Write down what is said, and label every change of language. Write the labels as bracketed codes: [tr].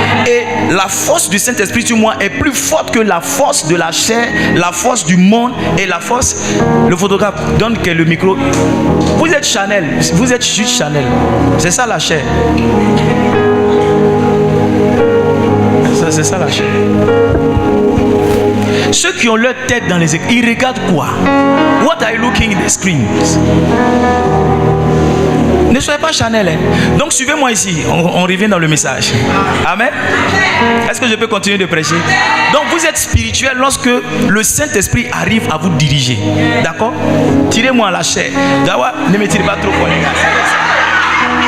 [fr] Et la force du Saint-Esprit sur moi est plus forte que la force de la chair, la force du monde et la force. Le photographe donne que le micro. Vous êtes Chanel, vous êtes juste Chanel. C'est ça la chair. C'est ça la chair. Ceux qui ont leur tête dans les écrans, ils regardent quoi? [en] What are you looking in the screens? [fr] Ne soyez pas Chanel. Hein? Donc suivez-moi ici. On revient dans le message. Amen. Est-ce que je peux continuer de prêcher? Donc vous êtes spirituel lorsque le Saint-Esprit arrive à vous diriger. D'accord? Tirez-moi la chair. D'ailleurs, ne me tirez pas trop fort les gars.